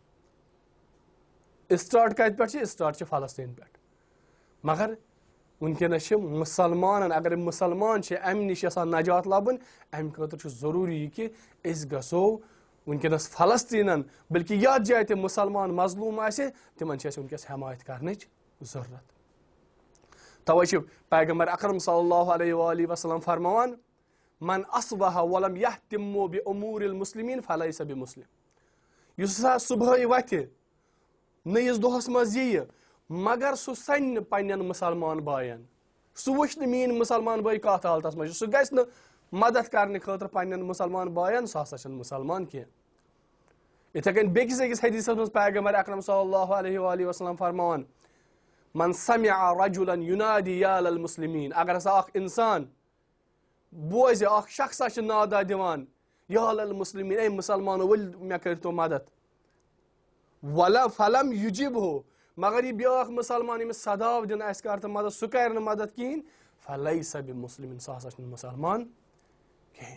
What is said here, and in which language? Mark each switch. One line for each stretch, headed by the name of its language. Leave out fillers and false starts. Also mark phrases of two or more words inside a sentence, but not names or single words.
Kashmiri: اسٹاٹ کتہِ پٮ۪ٹھ چھِ اسٹاٹ چھِ فلسطیٖن پٮ۪ٹھ مگر وٕنکیٚنس چھِ مُسلمانن اگر مُسلمان چھِ امہِ نِش یژھان نجات لبٕنۍ امہِ خٲطرٕ چھُ ضروٗری یہِ کہِ أسۍ گژھو وٕنکیٚنس فلسطیٖنن بلکہِ یتھ جایہِ تہِ مُسلمان مظلوٗم آسہِ تِمن چھِ اَسہِ وٕنکیٚس حمایت کرنٕچ ضروٗرت. توے چھِ پیغمبر اکرم
Arabic: صلی اللہ علیہ وآلہ وسلم
Kashmiri: فرماوان
Arabic: من اصبح ولم یہتم بامور المسلمین فلیس بمسلم.
Kashmiri: یُس ہسا صبحٲے وتھِ نٔیِس دۄہس منٛز یِیہِ مگر سُہ سنہِ نہٕ پننٮ۪ن مُسلمان باین سُہ وٕچھِ نہٕ میٲنۍ مُسلمان بٲے کتھ حالتس منٛز چھِ سُہ گژھِ نہٕ مدد کرنہٕ خٲطرٕ پننٮ۪ن مُسلمان باین سُہ ہسا چھُنہٕ مُسلمان کینٛہہ. یِتھے کٔنۍ بیٚکِس أکِس حدیثس منٛز پیغمبر اکرم
Arabic: صلی اللہ علیہ وآلہ وسلم
Kashmiri: فرماوان
Arabic: من سمع رجلا ینادی یا للمسلمین
Kashmiri: اگر ہسا اکھ انسان بوزِ اکھ شخصا چھِ نادا دِوان
Arabic: یا للمسلمین
Kashmiri: اے مُسلمانو ؤلِو مےٚ کٔرۍتو مدد
Arabic: فلم یجبہُ
Kashmiri: مگر یہِ بیٛاکھ مُسلمان ییٚمِس صداو دِنہٕ آسہِ کر تہٕ مدد سُہ کرِ نہٕ مدد کِہینۍ
Arabic: فلیس بمسلم
Kashmiri: سُہ ہسا چھُنہٕ مُسلمان کِہینۍ.